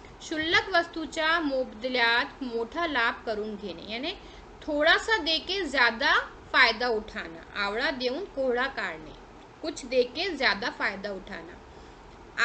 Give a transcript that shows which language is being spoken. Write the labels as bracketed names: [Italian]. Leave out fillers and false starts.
[Marathi] शुल्लक वस्तूच्या मोबदल्यात मोठा लाभ करून घेणे। [Hindi] यानी थोड़ा सा देके ज्यादा फायदा उठाना। [Marathi] आवडा देऊन कोहळा काढणे, [Hindi] कुछ देके ज्यादा फायदा उठाना।